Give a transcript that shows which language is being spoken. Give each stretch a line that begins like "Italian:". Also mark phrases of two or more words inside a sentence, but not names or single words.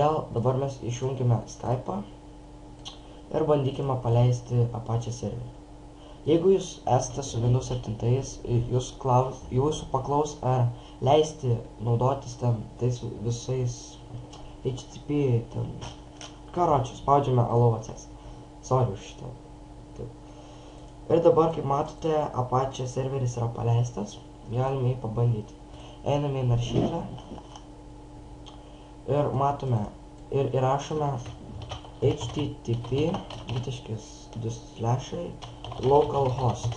Lithuanian: Todėl dabar mes išjungime Skype'ą ir bandykime paleisti Apache serverį. Jeigu jūs esate su Windows 7, jūsų paklaus, ar leisti naudotis ten tais visais HTTP, ten, karočiui, spaudžiame
English: allow access.
Lithuanian: Sorry už šitą. Ir dabar, kaip matote, Apache serveris yra paleistas, galime jį pabandyti. Einame į naršyklę ir matome ir įrašome http localhost.